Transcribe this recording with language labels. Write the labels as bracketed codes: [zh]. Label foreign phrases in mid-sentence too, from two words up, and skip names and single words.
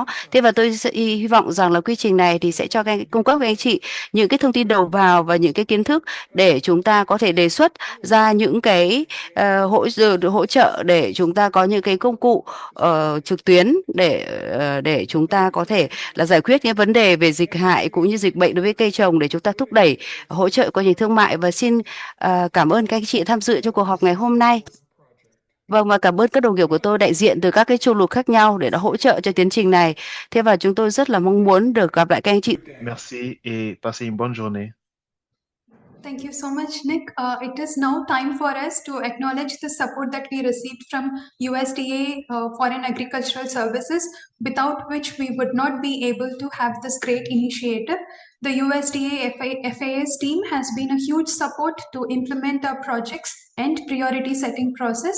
[vi] Thế và tôi hy vọng rằng là quy trình này thì sẽ cho cung cấp với anh chị những cái thông tin đầu vào và những cái kiến thức để chúng ta có thể đề xuất ra những cái hỗ trợ để chúng ta có những cái công cụ trực tuyến để chúng ta có thể là giải quyết những vấn đề về dịch hại cũng như dịch bệnh đối với cây trồng để chúng ta thúc đẩy hỗ trợ quá trình thương mại. Và xin cảm ơn các anh chị tham dự trong cuộc họp ngày hôm nay. Vâng, và cảm ơn các đồng nghiệp của tôi đại diện từ các cái châu lục khác nhau để đã hỗ trợ cho tiến trình này. Thế và chúng tôi rất là mong muốn được gặp lại các anh chị. [fr] Merci et passez une bonne journée. [en] Thank you so much, Nick. It is now time for us to acknowledge the support that we received from USDA Foreign Agricultural Services, without which we would not be able to have this great initiative. The USDA FAS team has been a huge support to implement our projects and priority setting process.